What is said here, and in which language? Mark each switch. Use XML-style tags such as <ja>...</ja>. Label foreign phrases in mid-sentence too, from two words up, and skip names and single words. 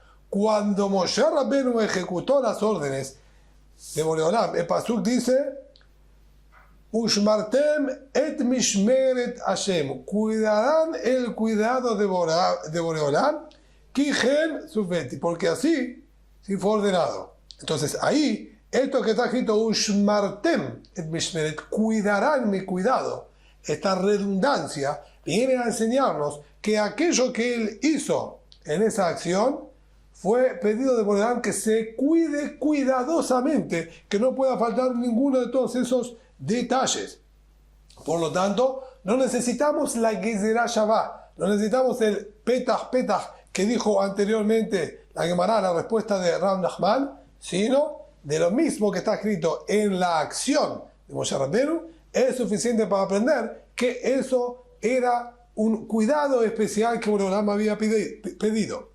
<es>Cuando Moshe Rabbenu ejecutó las órdenes de Boreolam, el pasuk dice,</es> <he>ושמרתם את משמרת השם,</he> <es>cuidarán el cuidado de Boreolam,</es> <he>כי כן צויתי,</he> <es>porque así sí fue ordenado. Entonces ahí, esto que está escrito,</es> <he>ושמרתם את משמרת,</he> <es>cuidarán mi cuidado, esta redundancia viene a enseñarnos que aquello que él hizo en esa acción fue pedido de Boreolam que se cuide cuidadosamente, que no pueda faltar ninguno de todos esos detalles. Por lo tanto, no necesitamos la</es> <he>גזרה שווה,</he> <es>no necesitamos el Petach que dijo anteriormente la Gemara, la respuesta de Rav Nachman, sino de lo mismo que está escrito en la acción de Moshe Rabbenu, es suficiente para aprender que eso era un cuidado especial que Boreolam había pedido.</es>